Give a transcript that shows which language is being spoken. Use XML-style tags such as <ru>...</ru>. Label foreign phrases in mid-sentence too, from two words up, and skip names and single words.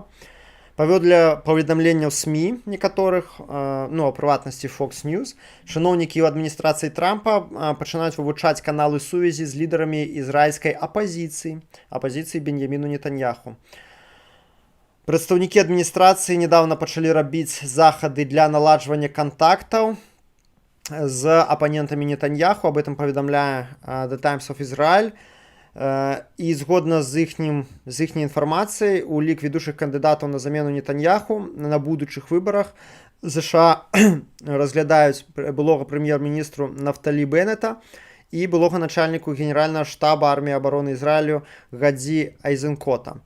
<be>Паводле паведамленняў СМІ некаторых, ну, а прыватнасці Fox News, чыноўнікі ў адміністрацыі Трампа пачынаюць вывучаць каналы сувязі з лідарамі ізраільскай апазіцыі Беньяміну Нетаньяху. Прадстаўнікі адміністрацыі нядаўна пачалі рабіць захады для наладжвання кантактаў з апанентамі Нетаньяху,</be> <ru>об этом</ru> <be>паведамляе The Times of Israel. І згодна з іхняй інфармацыяй, у лік ведучых кандыдатаў на замену Нетаньяху на будучых выбарах ЗША разглядаюць былога прэм'ер-міністру Нафталі Беннета і былога начальніку генеральнага штаба арміі абароны Ізраілю Гадзі Айзенкота.</be>